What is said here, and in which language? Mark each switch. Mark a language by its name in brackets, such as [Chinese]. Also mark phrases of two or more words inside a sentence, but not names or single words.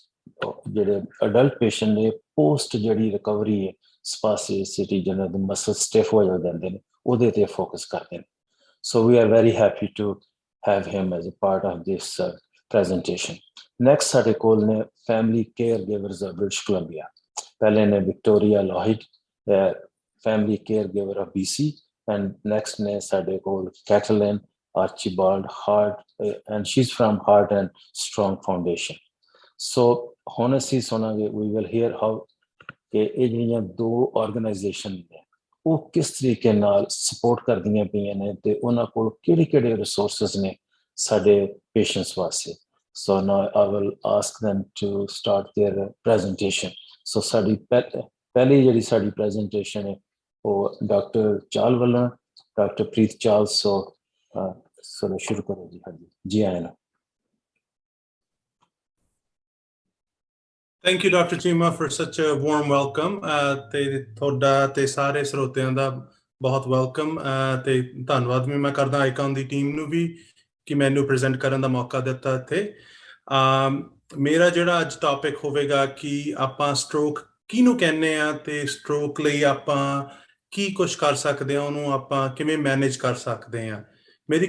[English] adult patient [Punjabi] ਨੇ ਪੋਸਟ ਜਿਹੜੀ ਰਿਕਵਰੀ ਹੈ ਸਪਾਸਟਿਸਿਟੀ ਜਿਹਨਾਂ ਦੇ ਮਸਲ ਸਟਿਫ ਹੋ ਜਾਂਦੇ ਨੇ ਉਹਦੇ ਤੇ ਫੋਕਸ ਕਰਦੇ ਨੇ [English] so we are very happy to have him as a part of this presentation. Next [Punjabi] ਸਾਡੇ ਕੋਲ ਨੇ [English] family caregivers of British Columbia. [Punjabi] ਪਹਿਲੇ ਨੇ [English] Victoria Lloyd, family caregiver of BC, and next [Punjabi] ਨੇ ਸਾਡੇ ਕੋਲ [English] Kathleen Archibald Hart, and she's from Heart and Strong Foundation. [Punjabi] So ਹੁਣ ਅਸੀਂ ਸੁਣਾਂਗੇ [English] we will hear how [Punjabi] ਇਹ ਜਿਹੜੀਆਂ ਦੋ organization ਨੇ ਉਹ ਕਿਸ ਤਰੀਕੇ ਨਾਲ ਸਪੋਰਟ ਕਰਦੀਆਂ ਪਈਆਂ ਨੇ ਤੇ ਉਹਨਾਂ ਕੋਲ ਕਿਹੜੇ ਰਿਸੋਰਸਸ ਨੇ ਸਾਡੇ ਪੇਸ਼ੈਂਟਸ ਵਾਸਤੇ [English] so now I will ask them to start their presentation [Punjabi] ਸੋ ਸਾਡੀ ਪਹਿਲੀ ਜਿਹੜੀ ਸਾਡੀ ਪ੍ਰੈਜੈਂਟੇਸ਼ਨ ਹੈ ਉਹ ਡਾਕਟਰ ਚਾਲ ਵੱਲੋਂ ਡਾਕਟਰ ਪ੍ਰੀਤ ਚਾਲ ਸੋ ਸ਼ੁਰੂ ਕਰੋ ਜੀ ਹਾਂਜੀ ਜੀ ਆਇਆਂ [English] Thank you, Dr. Chima, for such a warm welcome. [Punjabi] ਤੇ ਤੁਹਾਡਾ ਤੇ ਸਾਰੇ ਸਰੋਤਿਆਂ ਦਾ ਬਹੁਤ ਵੈਲਕਮ ਤੇ ਧੰਨਵਾਦ ਵੀ ਮੈਂ ਕਰਦਾ ਆਈਕਨ ਦੀ ਟੀਮ ਨੂੰ ਵੀ ਕਿ ਮੈਨੂੰ ਪ੍ਰੈਜ਼ੈਂਟ ਕਰਨ ਦਾ ਮੌਕਾ ਦਿੱਤਾ ਇੱਥੇ ਮੇਰਾ ਜਿਹੜਾ ਅੱਜ ਟੌਪਿਕ ਹੋਵੇਗਾ ਕਿ ਆਪਾਂ ਸਟ੍ਰੋਕ ਕਿਹਨੂੰ ਕਹਿੰਦੇ ਆ ਤੇ ਸਟ੍ਰੋਕ ਲਈ ਆਪਾਂ ਕੀ ਕੁਝ ਕਰ ਸਕਦੇ ਹਾਂ ਉਹਨੂੰ ਆਪਾਂ ਕਿਵੇਂ ਮੈਨੇਜ ਕਰ ਸਕਦੇ ਹਾਂ ਮੇਰੀ